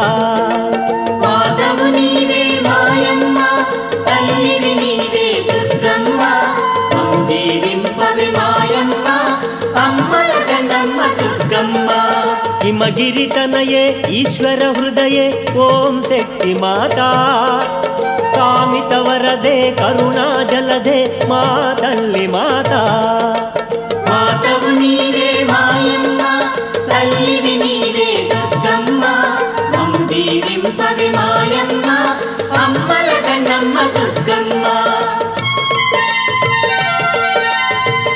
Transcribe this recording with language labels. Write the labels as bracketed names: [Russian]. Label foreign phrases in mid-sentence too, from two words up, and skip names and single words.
[Telugu] మాతవు నీవే మాయమ్మ, తల్లివి నీవే దుర్గమ్మ, మమ్ము దీవింపవే మాయమ్మ, అమ్మల గన్నమ్మ దుర్గమ్మ. [Sanskrit] हिमगिरि तनये ईश्वर हृदये, ओम शक्ति माता, कामित वरदे करुणा जलदे [Telugu] మా తల్లి [Sanskrit] माता. [Telugu] మాతవు నీవే మాయమ్మ, తల్లివి నీవే దుర్గమ్మ, మమ్ము దీవింపవే మాయమ్మ, అమ్మల గన్నమ్మ దుర్గమ్మ.